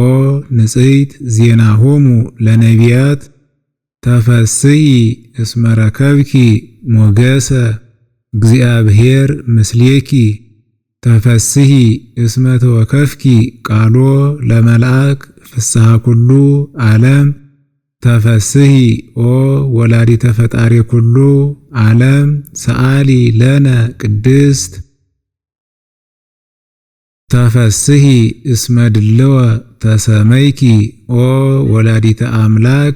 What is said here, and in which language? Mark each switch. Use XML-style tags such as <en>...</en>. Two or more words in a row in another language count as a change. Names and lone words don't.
<gez>ንጽሕት ዜናሆሙ ለነቢያት ተፈስሒ እስመ ረከብኪ ሞገሰ እግዚአብሔር ምስሌኪ ተፈስሒ እስመ ተወከፍኪ ቃሎ ለመልአክ ፍስሐ ኩሉ ዓለም ተፈስሒ ኦ ወላዲተ ፈጣሪ ኩሉ ዓለም ሰአሊ ለነ ቅድስት ተፈስሒ እስመ ድልወ ተሰመይኪ ኦ ወላዲተ አምላክ</gez>